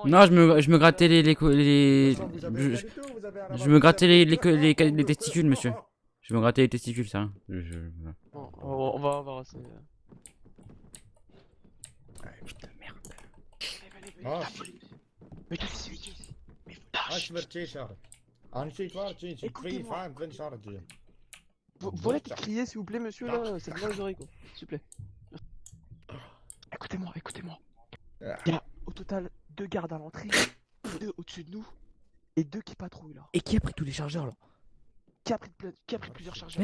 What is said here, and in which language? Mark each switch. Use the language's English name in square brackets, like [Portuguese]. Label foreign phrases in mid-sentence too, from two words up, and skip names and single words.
[French] Non, je me grattais les Vous avez rien du tout, vous avez un je me grattais les rabat- testicules, monsieur. Je me grattais les testicules, ça. non, on va voir. c'est- Putain, merde. Ah, Mais qu'est-ce que c'est ici? [German] ich werde Charge. Ensuite, warte, ich kriege [French] Écoutez-moi. 25 Charge. Vous arrêtez de crier s'il vous plaît, monsieur, là, c'est bien les oreilles quoi. S'il vous plaît. Écoutez-moi. Ah. Il y a au total 2 gardes à l'entrée, 2 au-dessus de nous, et 2 qui patrouillent là. Et qui a pris tous les chargeurs là? Qui a pris plusieurs chargeurs